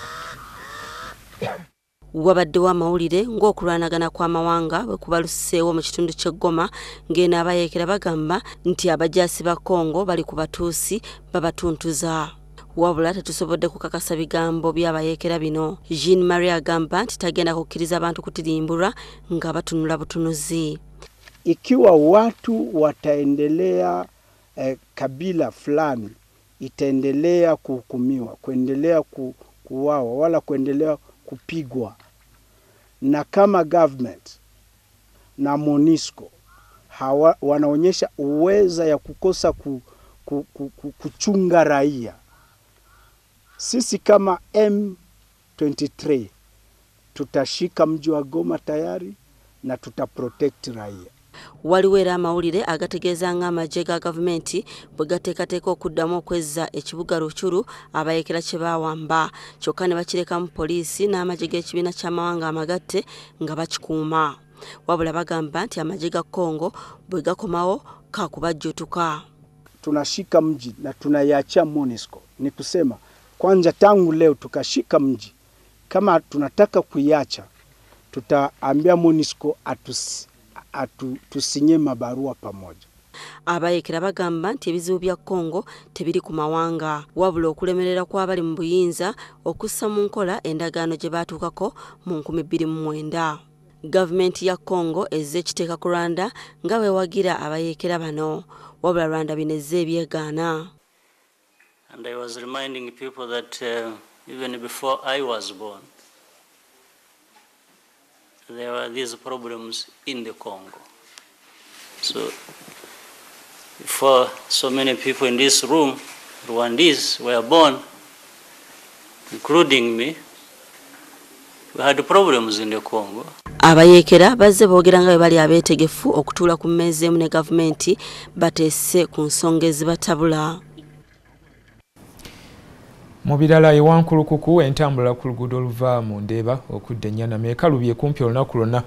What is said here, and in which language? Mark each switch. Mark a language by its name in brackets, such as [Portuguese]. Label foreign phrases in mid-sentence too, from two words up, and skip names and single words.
[Ganda] Wabadde w'amawulire ng'okulwanagana kw'amawanga bwe kubaluseewo mu kitundu ky'e Goma ng'eno abayekera bagamba nti abajaasi ba Congo bali ku batuusi babatuntuza. Wabula tetusobodde kukakasa bigambo by'abayekera bino. Jean-Marie agamba nti tagenda kukkiriza abantu kutirimbulwa nga batunula butunuzi. [Swahili] Ikiwa watu wataendelea kabila fulani itaendelea kuhukumiwa, kuendelea kuuawa wala kuendelea kupigwa, na kama government na MONUSCO wanaonyesha uweza ya kukosa kuchunga raia, sisi kama M23 tutashika mji wa Goma tayari na tutaprotect raia. [Ganda] Waliwo era amawulire agategeeza ng'amagye ga gavumenti bwe gateekateeka okuddamu okwezza ekibuga Ruchuru abayekera kye baawamba kyokka ne bakirekamu poliisi n'amagye g'ekibiina ky'amawanga amagatte nga bakikuuma. Wabula bagamba nti amagye ga Congo bwe gakomawo kakubajjutuka. [Swahili] Tunashika mji na tunaiachia MONUSCO. Ni kusema kwanza tangu leo tukashika mji, kama tunataka kuiacha tutaambia MONUSCO tusinye mabarua pamoja. [Ganda] Abayekera bagamba nti ebizibu bya Congo tebiri ku mawanga wabula okulemerera kw'abali mu buyinza okussa mu nkola endagaano gye baatuukako mu 2009. Gavumenti ya Congo ezze ekiteeka ku Rwanda nga weewagira abayekera bano wabula Rwanda binezze ebyegaana. [English] And I was reminding people that even before I was born, there were these problems in the Congo. So before so many people in this room, Rwandese, were born, including me, we had problems in the Congo. [Ganda] Abayekera bazze boogera nga bali abeetegefu okutuula ku mmeeza emu ne gavumenti bateese ku nsonga ezibatabula. Mu birala ewankulukuku entambula ku luguudo oluva mu Ndeeba okudda Ennyana ekalubye kumpi olunaku lwonna.